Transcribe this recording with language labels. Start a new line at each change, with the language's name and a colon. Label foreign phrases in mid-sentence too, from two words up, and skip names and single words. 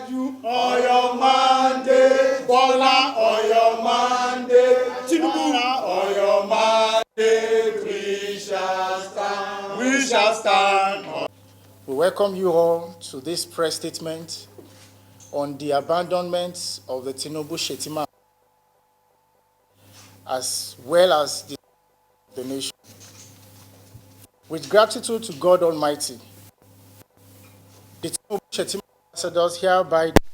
English: Tinubu, Oyo Mande, Bola, Oyo Mande, Tinubu, Oyo Mande, we shall stand, we shall stand. We welcome you all to this press statement on the abandonment of the Tinubu Shettima, as well as the nation. With gratitude to God Almighty, the Tinubu Shettima ambassadors hereby